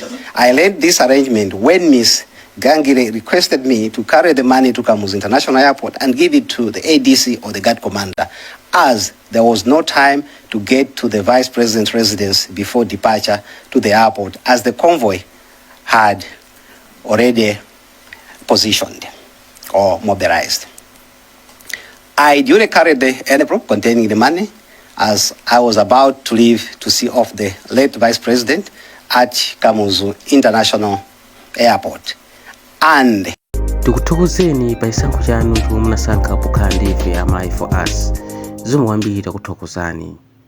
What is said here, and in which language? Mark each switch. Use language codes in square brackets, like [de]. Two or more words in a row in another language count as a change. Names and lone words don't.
[en] I led this arrangement when Ms. Gangile requested me to carry the money to Kamuzu International Airport and give it to the ADC or the guard commander, as there was no time to get to the Vice President's residence before departure to the airport, as the convoy had already positioned or mobilized. I duly carried the envelope containing the money as I was about to leave to see off the late Vice President at Kamuzu International Airport. And [ny] tikuthokozeni pa chisankho chanu chomwe munasankha pokhala ndi ife a My For Us. Zomwe kwambiri takuthokozani.